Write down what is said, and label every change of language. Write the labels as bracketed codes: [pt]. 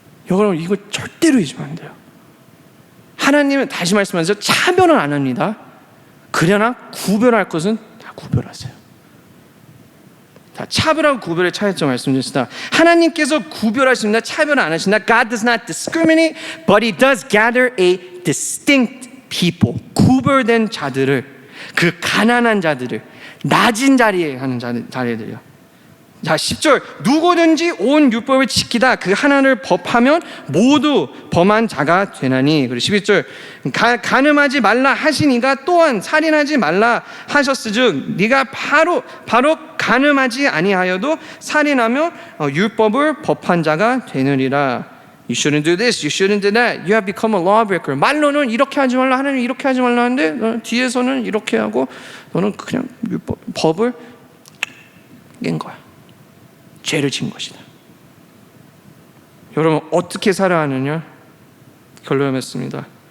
[ko] 여러분, 이거 절대로 잊으면 안 돼요. 하나님은 다시 말씀하세요. 차별은 안 합니다. 그러나 구별할 것은 다 구별하세요. 자, 차별하고 구별의 차이점 말씀드렸습니다. 하나님께서 구별하십니다. 차별 안 하신다. [en] God does not discriminate, but He does gather a distinct people. [ko] 구별된 자들을, 그 가난한 자들을, 낮은 자리에 하는 자리들이요. 자, 10절, 누구든지 온 율법을 지키다 그 하나를 법하면 모두 범한 자가 되나니. 그리고 11절, 간음하지 말라 하시니가 또한 살인하지 말라 하셨으즉 네가 바로 간음하지 아니하여도 살인하며 율법을 법한 자가 되느니라. [en] You shouldn't do this, you shouldn't do that. You have become a lawbreaker. [ko] 말로는 이렇게 하지 말라, 하나님 이렇게 하지 말라 하는데 너는 뒤에서는 이렇게 하고 너는 그냥 법을 깬 거야. 죄를 지은 것이다. 여러분, 어떻게 살아야 하느냐? 결론을 맺습니다.